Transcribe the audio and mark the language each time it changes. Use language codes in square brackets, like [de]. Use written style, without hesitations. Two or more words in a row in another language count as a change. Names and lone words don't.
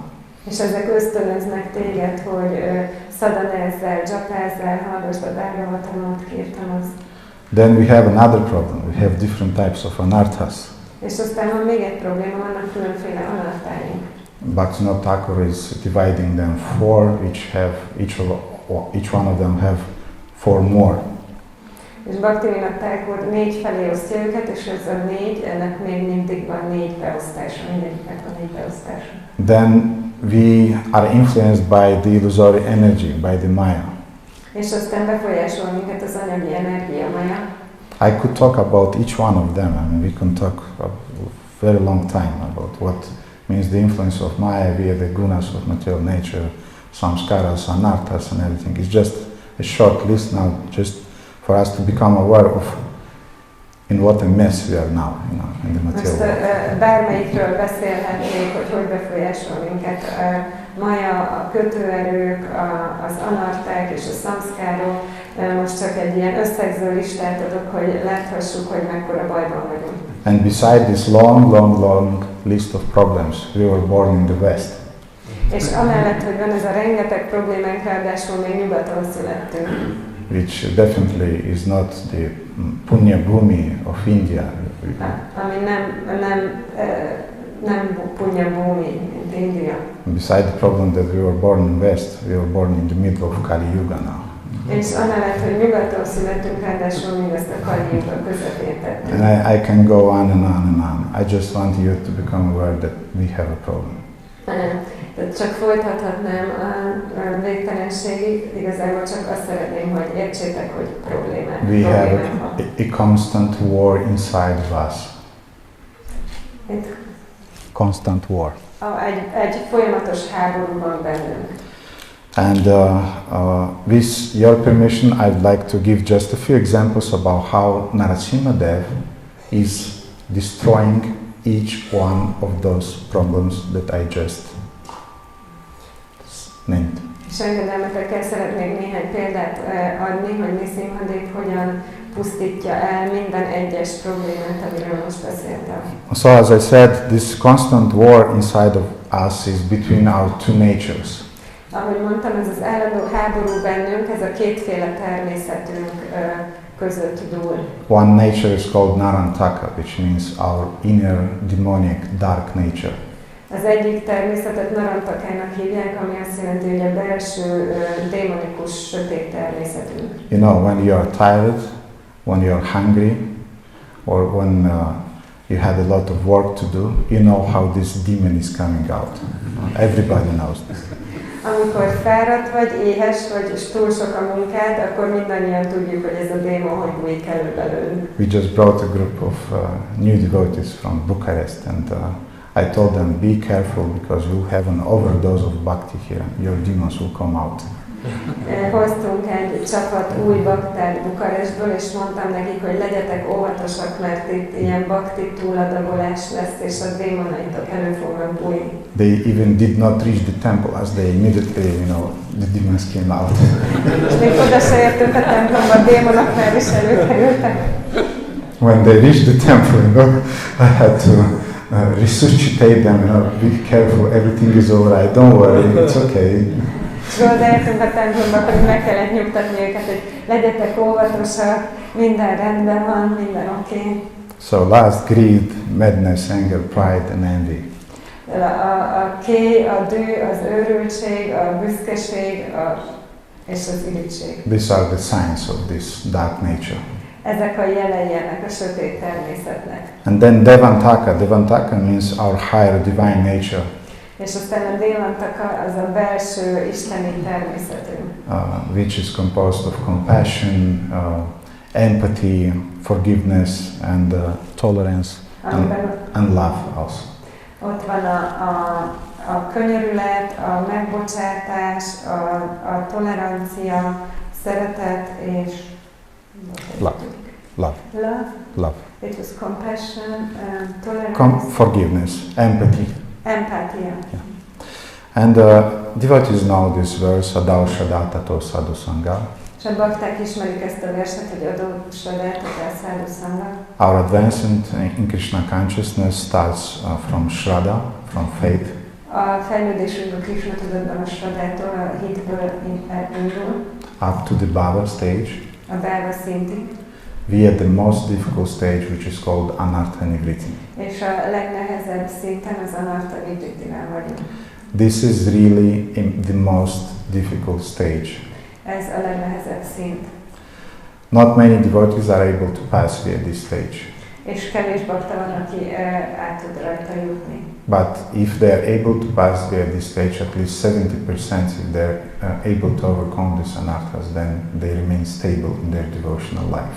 [hu] És ezek ösztönöznek téged, hogy szadanezzél, japázzál, hallgassd a bhagavatamot, kirtanozz. [en] Then we have another problem. We have different types of anarthas. [hu] És aztán van még egy probléma, vannak különféle anartháink. [en] Bhaktivinoda Thakur is dividing them 4, each one of them have 4 more. [hu] És Bhaktivinoda Thakur 4 felé osztja őket, és ez a 4, ennek még mindig van 4 beosztása, mindegyiknek van 4 beosztása. [en] Then we are influenced by the illusory energy, by the maya. [hu] És aztán befolyásol minket az anyagi energia, maya. [en] I could talk about each one of them. I mean, we can talk a very long time about what means the influence of maya via the gunas of material nature, samskaras, anarthas and everything. It's just a short list now, just for us to become aware of in what a mess we are now, in the material world. [hu] Bármelyikről beszélhetnék, hogy befolyásol minket. Maya, a kötőerők, az anarták és a szamszkárok, Most csak egy ilyen összegző listát adok, hogy láthassuk, hogy mekkora bajban vagyunk. [en] And beside this long list of problems, we were born in the West. [hu] És amellett, hogy van ez a rengeteg problémánk, ráadásul még nyugaton születtünk. [en] Which definitely is not the [sa] Punya Bhumi [en] of India. [hu] Ami nem [sa] Punya Bhumi, [hu] mint India. [en] Beside the problem that we were born in West, we were born in the middle of Kali Yuga now. [hu] És amellett, hogy nyugaton születünk, ráadásul mindezt a Kali Yuga közepén tettünk. [en] And I can go on and on and on. I just want you to become aware that we have a problem. [hu] Csak folytathatnám a végtelenségig, igazából csak azt szeretném, hogy értsétek, hogy problémák. [en] We have a constant war inside of us. Constant war. [hu] Egy folyamatos háború van bennünk. [en] And with your permission, I'd like to give just a few examples about how Nṛsimha Dev is destroying each one of those problems that I just named. [hu] És engedelmetekkel szeretnék néhány példát adni, hogy Nṛsimha Dev hogyan pusztítja el minden egyes problémát, amiről most beszéltem. [en] So as I said, this constant war inside of us is between our two natures. [hu] Ahogy mondtam, ez az állandó háború bennünk, ez a kétféle természetünk között dúl. [en] One nature is called Narantaka, which means our inner demonic dark nature. [hu] Az egyik természetet Narantakának hívják, ami azt jelenti, hogy a belső démonikus sötét természetünk. [en] You know, when you are tired, when you are hungry, or when you had a lot of work to do, you know how this demon is coming out. Everybody knows this. [hu] Amikor fáradt vagy, éhes vagy, és túl sok a munkád, akkor mindannyian tudjuk, hogy ez a démon hogy bújik elő belőlünk. [en] We just brought a group of new devotees from Bucharest, and I told them, be careful because we'll have an overdose of bhakti here. Your demons will come out. [hu] Hoztunk egy csapat új baktát Bukarestből, és mondtam nekik, hogy legyetek óvatosak, mert itt ilyen bakti túladagolás lesz, és a démonaitok elő fognak bújni. [en] They even did not reach the temple as they immediately, the demons came out. [hu] És még oda se értünk a templomba, a démonok már is előkerültek. [en] When they reached the temple, I had to resuscitate them, be careful, everything is alright, don't worry, it's okay. [hu] És odaértünk a templomba, pedig meg kellett nyugtatni őket, hogy legyetek óvatosak, minden rendben van, minden oké. [en] So last, greed, madness, anger, pride and envy. [hu] A ké, a dű, az őrültség, a büszkeség és az irigység. [en] These are the signs of this dark nature. [hu] Ezek a jelei ennek a sötét természetnek. [en] And then Devantaka. Devantaka means our higher divine nature. [hu] És aztán a Devantaka az a belső isteni természetünk. [en] Which is composed of compassion, empathy, forgiveness and tolerance and love also. [hu] Ott van a könyörület, a megbocsátás, a tolerancia, szeretet és [en] love. Love. Love. It was compassion, tolerance. Forgiveness, empathy. Empathy. Yeah. And devotees know this verse, [sa] Adau Shadatato Sadhu Sangha. [hu] És a bakták ismerik ezt a verset, hogy [sa] Adau Shadatato Sadhu Sangha. [en] Our advancement in Krishna consciousness starts from Shraddha, from faith. [hu] A fejlődésünk a Krishna tudatban a Shraddától, a hitből indul. [en] Up to the Bhava stage. [hu] A Bhava szintig. [en] We are the most difficult stage, which is called [sa] Anartha Nivriti. [hu] És a legnehezebb szinten az [sa] Anartha Nivriti- [hu] nál vagyunk. [en] This is really the most difficult stage. [hu] Ez a legnehezebb szint. [en] Not many devotees are able to pass via this stage. [hu] És kevés bakta van, aki át tud rajta jutni. [en] But if they are able to pass via this stage, at least 70%, if they're able to overcome this anarthas, then they remain stable in their devotional life.